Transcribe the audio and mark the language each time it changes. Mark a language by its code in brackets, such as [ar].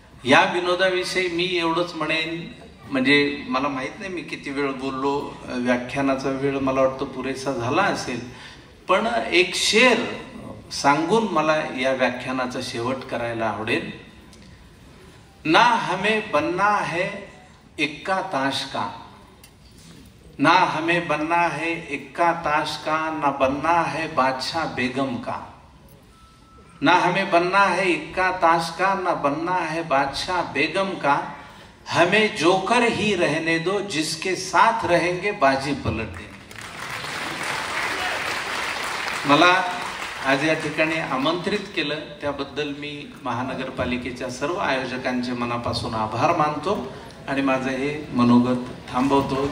[mr] या विनोदाविषयी मी एवढंच म्हणेन, म्हणजे मला माहित नाही मी किती वेळ बोललो, व्याख्यानाचा वेळ मला वाटतं पुरेसा झाला असेल, पण एक शेर सांगून मला या व्याख्यानाचा शेवट करायला आवडेल. [hi] ना हमें बनना है इक्का ताश का, ना हमें बनना है इक्का ताश का, ना बनना है बादशाह बेगम का. ना हमें बनना है इक्का ताश का, ना बनना है बादशाह बेगम का. हमें जोकर ही रहने दो, जिसके साथ रहेंगे बाजी पलट देंगे. [mr] मला आज या ठिकाणी आमंत्रित केलं त्याबद्दल मी महानगरपालिकेच्या सर्व आयोजकांचे मनापासून आभार मानतो आणि माझं हे मनोगत थांबवतो.